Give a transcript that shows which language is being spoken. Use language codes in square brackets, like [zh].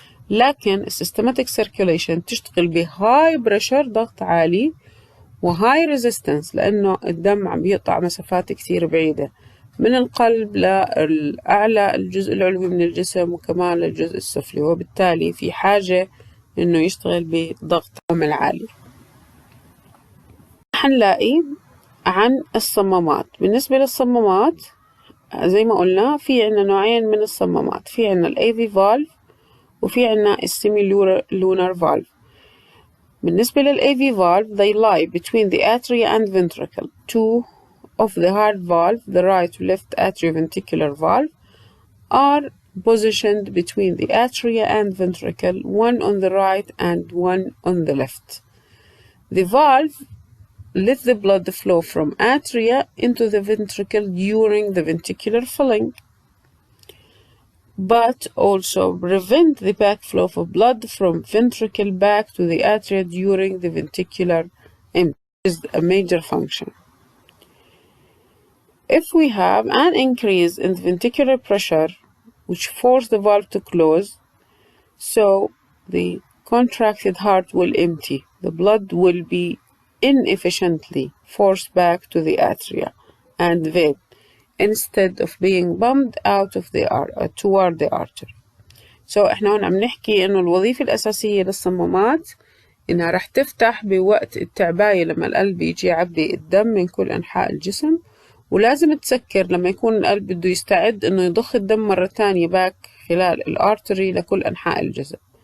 [ar] لكن السيستماتيك سيركيوليشن تشتغل بهاي بريشر ضغط عالي وهاي ريزيستنس، لأنه الدم عم بيقطع مسافات كتير بعيدة من القلب لأعلى الجزء العلوي من الجسم وكمان للجزء السفلي، وبالتالي في حاجة إنه يشتغل بضغط عالي. حنلاقي عن الصمامات. بالنسبة للصمامات زي ما قلنا في عنا نوعين من الصمامات، في عنا ال AV valve وفي عنا semi-lunar valve. بالنسبة لل [en] AV valve they lie between the atria and ventricle. Two of the heart valve, the right and left atrioventricular valve, are positioned between the atria and ventricle, one on the right and one on the left. The valve let the blood flow from atria into the ventricle during the ventricular filling, but also prevent the backflow of blood from ventricle back to the atria during the ventricular empty. Is a major function. If we have an increase in the ventricular pressure which force the valve to close, so the contracted heart will empty. The blood will be inefficiently forced back to the atria and vein instead of being pumped out of the toward the artery. [ar] So احنا هون عم نحكي انه الوظيفة الأساسية للصمامات انها رح تفتح بوقت التعباية لما القلب يجي يعبي الدم من كل أنحاء الجسم، ولازم تسكر لما يكون القلب بده يستعد انه يضخ الدم مرة تانية باك خلال الارتري لكل أنحاء الجسم.